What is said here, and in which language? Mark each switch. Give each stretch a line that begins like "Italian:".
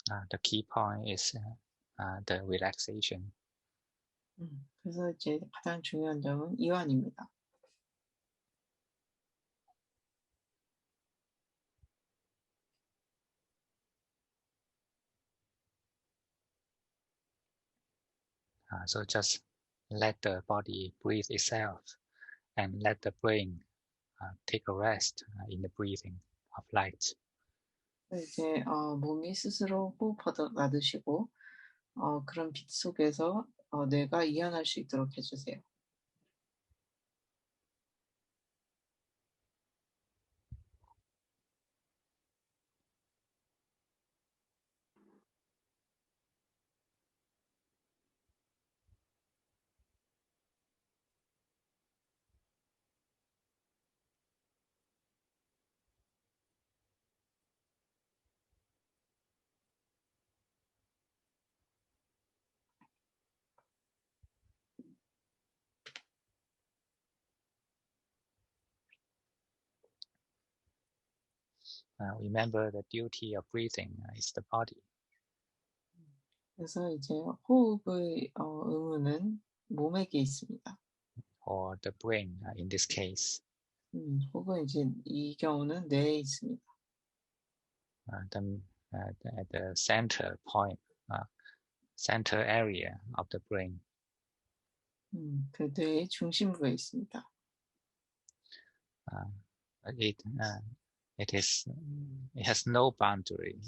English: The key point is the relaxation.
Korean: 그래서 이제 가장 중요한 점은 이완입니다.
English: So just let the body breathe itself and let the brain take a rest in the breathing of light.
Korean: 이제 몸이 스스로 호흡하듯 놔두시고 그런 빛 속에서 뇌가 이완할 수 있도록 해 주세요.
English: Remember the duty of breathing is the body.
Korean: 그래서 이제 호흡의 의무는 몸에게 있습니다.
English: Or the brain in this case.
Korean: 혹은 이제 이 경우는 뇌에 있습니다.
English: Then at the center point, center area of the brain.
Korean: 그 뇌의 중심부에 있습니다.
English: It it is it has no boundary.